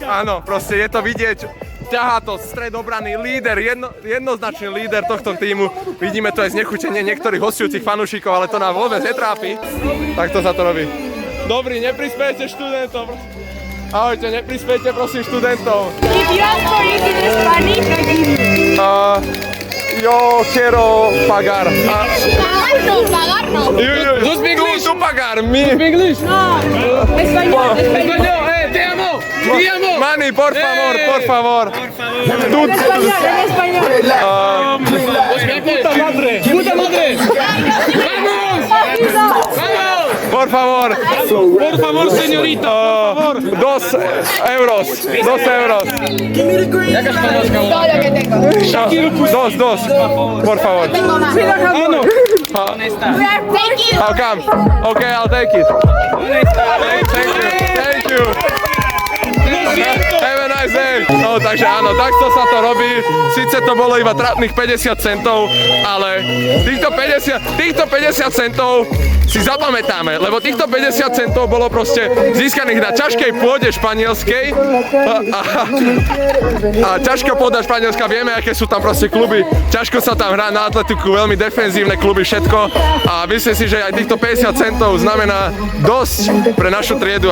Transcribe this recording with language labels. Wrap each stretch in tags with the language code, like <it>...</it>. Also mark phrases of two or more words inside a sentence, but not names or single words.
<sk>Áno, proste je to vidieť. Ťahá to stred obrany, líder, jednoznačný líder tohto týmu. Vidíme to aj znechutenie niektorých hostujúcich fanúšikov, ale to nám vôbec netrápi. Takto sa to robí. Dobrý, neprispiejte študentov. Ahojte, neprispiejte prosím študentov.</sk> <es>Yo quiero pagar. Pagar no. Tú pagar, mi. English? No. Español. Español. Te amo. Te amo. Mani, por favor, por favor. En español. Puta madre. Puta madre. Vamos. Vamos. Por favor. Por favor, señorita. Por favor. 2 euros. 2 euros.</es> <sk>Jaká španielska?</sk> <es>Todo lo que tengo. Dos. Por favor.</es> <sk>Áno.</sk> <en>Thank you. How come? Okay, I'll take it. Thank you. Have a nice day.</en> <sk>takže áno, takto sa to robí. Sice to bolo iba trapných 50 centov, ale týchto 50 centov si zapamätáme, lebo týchto 50 centov bolo proste získaných na ťažkej pôde španielskej a ťažká pôda španielska, vieme, aké sú tam proste kluby, ťažko sa tam hrá na atletiku, veľmi defenzívne kluby, všetko a myslím si, že aj týchto 50 centov znamená dosť pre našu triedu.</sk>